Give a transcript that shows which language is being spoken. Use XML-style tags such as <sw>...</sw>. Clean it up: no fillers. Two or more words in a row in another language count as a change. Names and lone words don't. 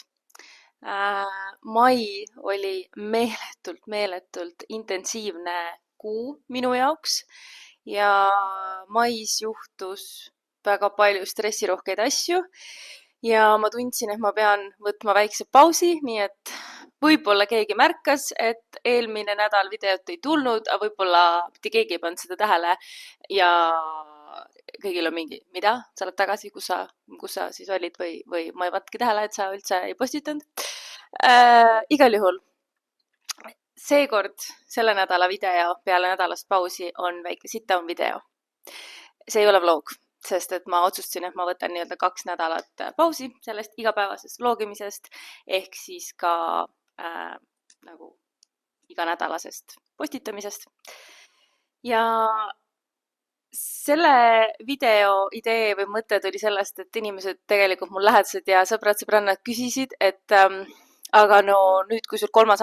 <et>Mai oli meeletult intensiivne kuu minu jaoks ja mais juhtus väga palju stressirohkeid asju ja ma tundsin, et ma pean võtma väikse pausi, nii et võib-olla keegi märkas, et eelmine nädal videot ei tulnud, aga võib-olla mitte keegi ei pannud seda tähele ja kõigil on mingi, mida? Sa oled tagasi, kus sa siis olid või ma ei pannudki tähele, et sa üldse ei postitanud. Igal juhul, seekord selle nädala video peale nädalast pausi on väike</et> <en>sit-down video.</en> <et>See ei ole vlog, sest et ma otsustasin, et ma võtan nii-öelda 2 nädalat pausi sellest igapäevasest vlogimisest ehk siis ka nagu iganädalasest postitamisest. Ja selle video idee või mõte tuli sellest, et inimesed tegelikult mul lähedased ja sõbrad-sõbrannad küsisid, et aga no nüüd, kui sul 3.</et>